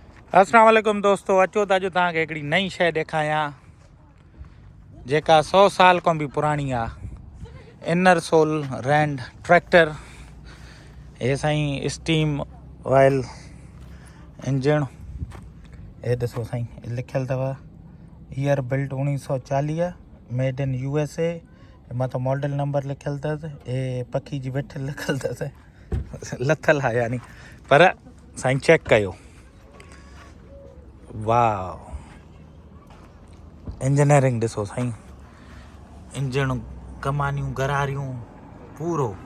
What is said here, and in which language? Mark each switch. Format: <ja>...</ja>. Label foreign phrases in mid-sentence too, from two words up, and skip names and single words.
<ar>السلام عليكم</ar> <sd>दोस्तों, अचो त अॼु तव्हांखे हिकिड़ी नई शइ ॾेखारियां जेका 100 साल खां बि पुराणी आहे। इनर सोल रैंड ट्रैक्टर। हे साईं</sd> <en>steam oil engine.</en> <sd>हे ॾिसो साईं लिखियलु अथव</sd> <en>year built</en> <sd>1940,</sd> <en>made in USA.</en> <sd>मथां</sd> <en>model number</en> <sd>लिखियलु अथसि। हे पखी जी वेठ लिखियलु अथसि, लथल आहे यानी, पर साईं चेक कयो। वाह, इंजीनियरिंग ॾिसो साईं, इंजन, कमानियूं, गरारियूं, पूरो।</sd>